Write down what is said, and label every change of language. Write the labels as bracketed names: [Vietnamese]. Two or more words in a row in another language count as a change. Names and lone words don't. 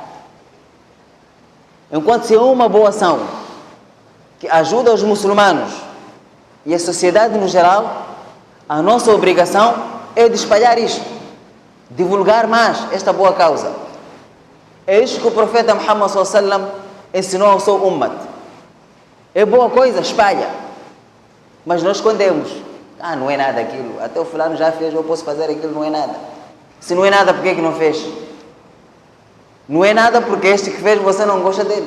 [Portuguese] Enquanto se é uma boa ação que ajuda os muçulmanos e a sociedade no geral, a nossa obrigação é de espalhar isto, divulgar mais esta boa causa. É isto que o profeta Muhammad [Arabic] صلى الله عليه وسلم [Portuguese] ensinou ao seu ummat. É boa coisa, espalha. Mas nós escondemos. Não é nada aquilo. Até o fulano já fez, eu posso fazer aquilo, não é nada. Se não é nada, por que não fez? Não é nada porque este que fez você não gosta dele.